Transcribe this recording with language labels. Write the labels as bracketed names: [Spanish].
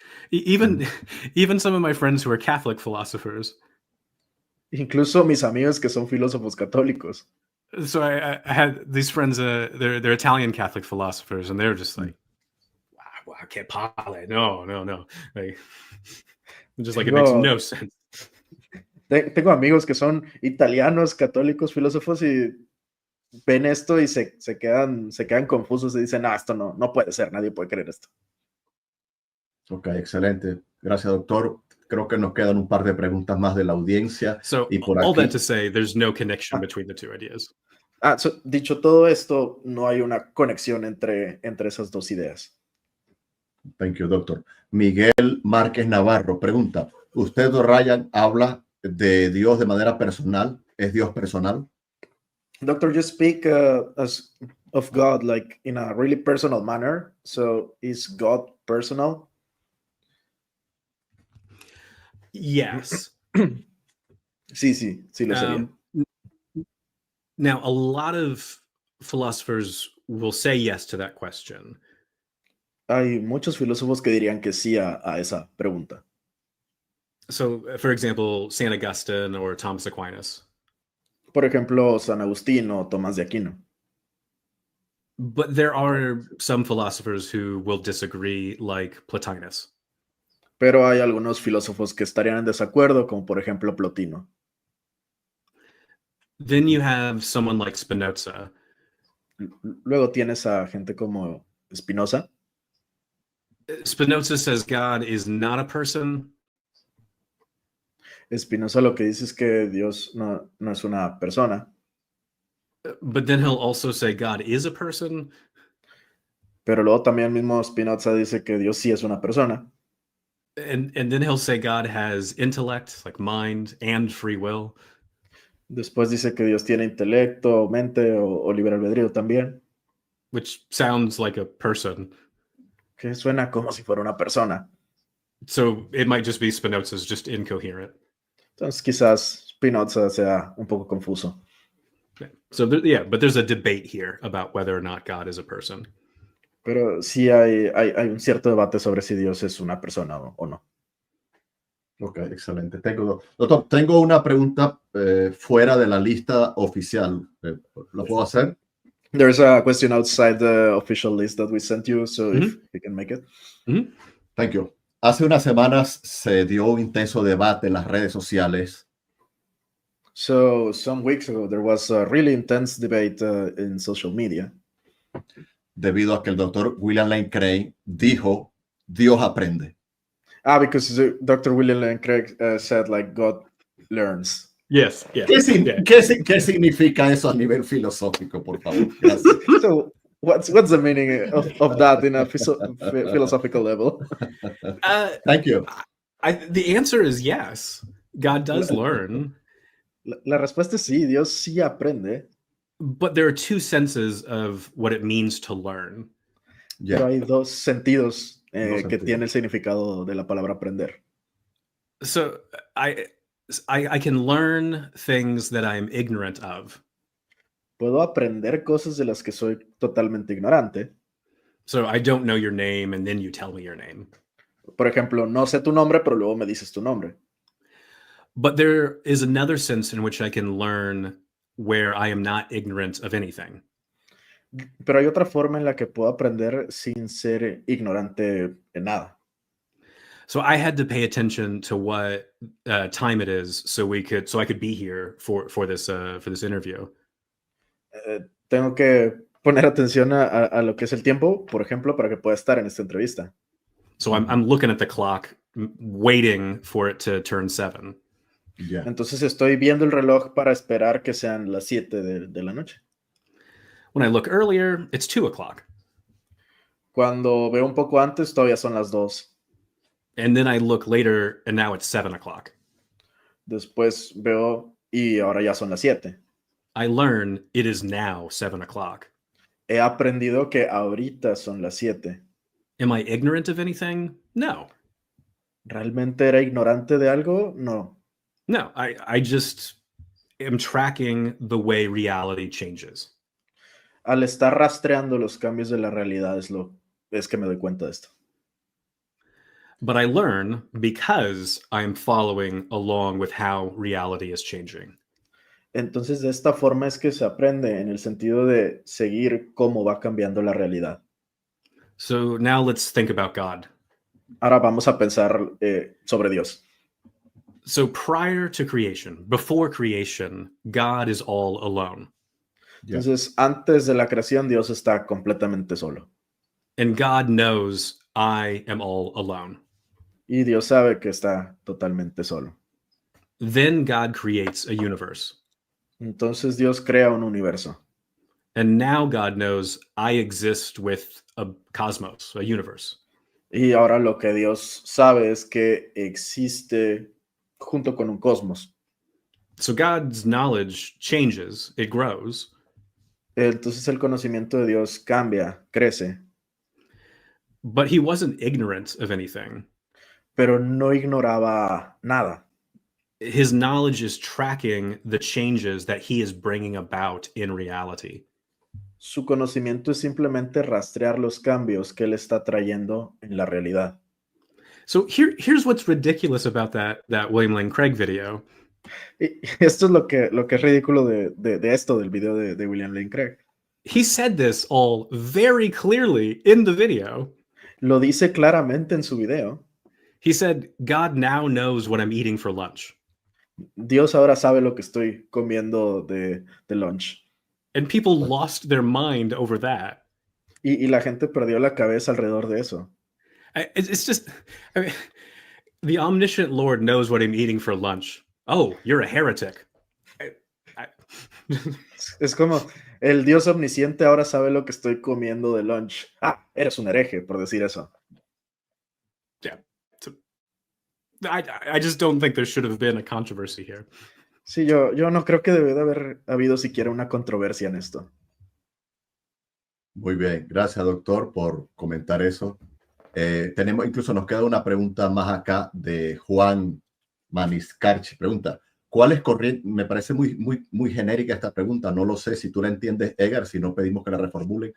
[English] Even some of my friends who are Catholic philosophers. [Spanish] Incluso mis amigos que son filósofos católicos. [English] So I had these friends, they're Italian Catholic philosophers, and they're just like, wow, [Italian] che palle, [English] no. Like, just like it makes no sense. [Spanish] Tengo amigos que son italianos, católicos, filósofos, y ven esto y se quedan confusos y dicen, esto no puede ser, nadie puede creer esto. Ok, excelente. Gracias, doctor. Creo que nos quedan un par de preguntas más de la audiencia. [English] So, [Spanish] y por [English] all [Spanish] aquí... [English] that to say, there's no connection between the two ideas. [Spanish] Dicho todo esto, no hay una conexión entre esas dos ideas. [English] Thank you, doctor. [Spanish] Miguel Márquez Navarro pregunta, ¿usted o Ryan habla de Dios de manera personal? ¿Es Dios personal? [English] Doctor, you speak of God like in a really personal manner. So is God personal? Yes. [Spanish] Sí, lo sería. [English] Now, a lot of philosophers will say yes to that question. [Spanish] Hay muchos filósofos que dirían que sí a esa pregunta. [English] So, for example, St. Augustine or Thomas Aquinas. [Spanish] Por ejemplo, San Agustín o Tomás de Aquino. [English] But there are some philosophers who will disagree, like Plotinus. [Spanish] Pero hay algunos filósofos que estarían en desacuerdo, como por ejemplo Plotino. [English] Then you have someone like Spinoza. [Spanish] Luego tienes a gente como Spinoza. [English] Spinoza says God is not a person, [Spanish] Spinoza lo que dice es que Dios no es una persona, [English] but then he'll also say God is a person. [Spanish] pero luego también mismo Spinoza dice que Dios sí es una persona. [English] And then he'll say God has intellect, like mind and free will. [Spanish] Después dice que Dios tiene intelecto, mente o libre albedrío también, [English] Which sounds like a person. [Spanish] que suena como si fuera una persona. [English] So it might just be Spinoza's just incoherent. [Spanish] Entonces quizás Spinoza sea un poco confuso. [English] So yeah, but there's a debate here about whether or not God is a person. [Spanish] Pero sí hay un cierto debate sobre si Dios es una persona o no. Ok, excelente. Doctor, tengo una pregunta fuera de la lista oficial. ¿Lo puedo hacer? [English] There's a question outside the official list that we sent you, so if you can make it. Thank you. [Spanish] Hace unas semanas se dio un intenso debate en las redes sociales. [English] So some weeks ago, there was a really intense debate in social media. [Spanish] Debido a que el doctor William Lane Craig dijo, Dios aprende. [English] Because Dr. William Lane Craig said, like, God learns. Yes. Yeah. [Spanish] ¿Qué significa eso a nivel filosófico, por favor? Gracias. [English] So what's the meaning of that in a philosophical level? Thank you. The answer is yes. God does learn. [Spanish] La respuesta es sí, Dios sí aprende. [English] But there are two senses of what it means to learn. Yeah. [Spanish] Pero hay dos sentidos que tiene el significado de la palabra aprender. [English] So I can learn things that I'm ignorant of. [Spanish] Puedo aprender cosas de las que soy totalmente ignorante. [English] So I don't know your name and then you tell me your name. [Spanish] Por ejemplo, no sé tu nombre, pero luego me dices tu nombre. [English] But there is another sense in which I can learn where I am not ignorant of anything. [Spanish] Pero hay otra forma en la que puedo aprender sin ser ignorante en nada. [English] So I had to pay attention to what time it is, so I could be here for this interview. [Spanish] Tengo que poner atención a lo que es el tiempo, por ejemplo, para que pueda estar en esta entrevista. [English] So I'm looking at the clock, waiting for it to turn 7. Yeah. [Spanish] Entonces estoy viendo el reloj para esperar que sean las 7 de la noche. [English] When I look earlier, it's 2 o'clock. [Spanish] Cuando veo un poco antes, todavía son las 2. [English] And then I look later, and now it's 7 o'clock. [Spanish] Después veo y ahora ya son las 7. [English] I learn it is now 7 o'clock. [Spanish] He aprendido que ahorita son las 7. [English] Am I ignorant of anything? No. [Spanish] ¿Realmente era ignorante de algo? No. [English] No, I just am tracking the way reality changes. [Spanish] Al estar rastreando los cambios de la realidad es que me doy cuenta de esto. [English] But I learn because I'm following along with how reality is changing. [Spanish] Entonces, de esta forma es que se aprende en el sentido de seguir cómo va cambiando la realidad. [English] So now let's think about God. [Spanish] Ahora vamos a pensar sobre Dios. [English] So prior to creation, before creation, God is all alone. Yeah. [Spanish] Entonces, antes de la creación, Dios está completamente solo. [English] And God knows I am all alone. [Spanish] Y Dios sabe que está totalmente solo. [English] Then God creates a universe. [Spanish] Entonces Dios crea un universo. [English] And now God knows I exist with a cosmos, a universe. [Spanish] Y ahora lo que Dios sabe es que existe junto con un cosmos. [English] So God's knowledge changes, it grows. [Spanish] Entonces el conocimiento de Dios cambia, crece, [English] But he wasn't ignorant of anything. [Spanish] pero no ignoraba nada. [English] His knowledge is tracking the changes that he is bringing about in reality. [Spanish] Su conocimiento es simplemente rastrear los cambios que él está trayendo en la realidad. [English] So here's what's ridiculous about that William Lane Craig video. [Spanish] Y esto es lo que es ridículo de esto, del video de William Lane Craig. [English] He said this all very clearly in the video. [Spanish] Lo dice claramente en su video. [English] He said, God now knows what I'm eating for lunch. [Spanish] Dios ahora sabe lo que estoy comiendo de lunch. [English] And people lost their mind over that. [Spanish] Y la gente perdió la cabeza alrededor de eso. [English] It's just, I mean, the omniscient Lord knows what I'm eating for lunch. Oh, you're a heretic. [Spanish] Es como, el Dios omnisciente ahora sabe lo que estoy comiendo de lunch. Ah, eres un hereje, por decir eso. [English] Yeah. So, I just don't think there should have been a controversy here. [Spanish] Sí, yo no creo que debe de haber habido siquiera una controversia en esto. Muy bien, gracias doctor por comentar eso. Incluso nos queda una pregunta más acá de Juan Maniscarchi. Pregunta, ¿cuál es corriente? Me parece muy genérica esta pregunta, no lo sé si tú la entiendes, Edgar, si no pedimos que la reformulen.